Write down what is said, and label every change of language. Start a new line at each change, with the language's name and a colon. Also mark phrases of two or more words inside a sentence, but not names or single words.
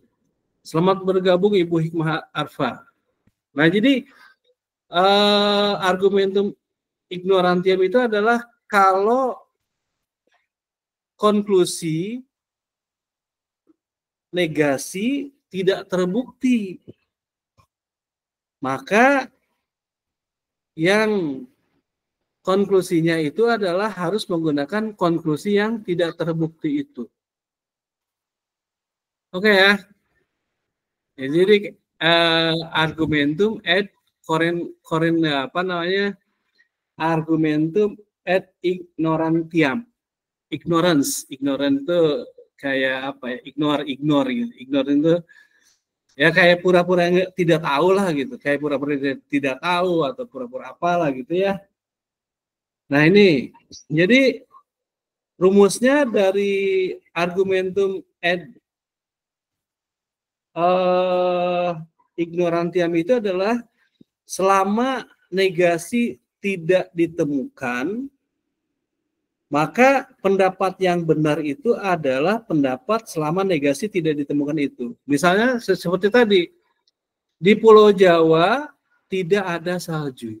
Indonesian: Selamat bergabung Ibu Hikmah Arfa. Nah, jadi
Latin: argumentum ignorantiam
Indonesian: itu adalah kalau konklusi negasi tidak terbukti, maka yang konklusinya itu adalah harus menggunakan konklusi yang tidak terbukti itu. Oke ya. Jadi
Latin: argumentum ad argumentum ad ignorantiam.
Indonesian: Ignorance itu kayak apa ya? Ignore gitu. Ignore itu ya kayak pura-pura tidak tahu lah gitu. Kayak pura-pura tidak tahu atau pura-pura apalah gitu ya. Nah, ini jadi rumusnya dari
Latin: argumentum ad ignorantiam
Indonesian: itu adalah selama negasi tidak ditemukan, maka pendapat yang benar itu adalah pendapat selama negasi tidak ditemukan itu. Misalnya seperti tadi, di Pulau Jawa tidak ada salju.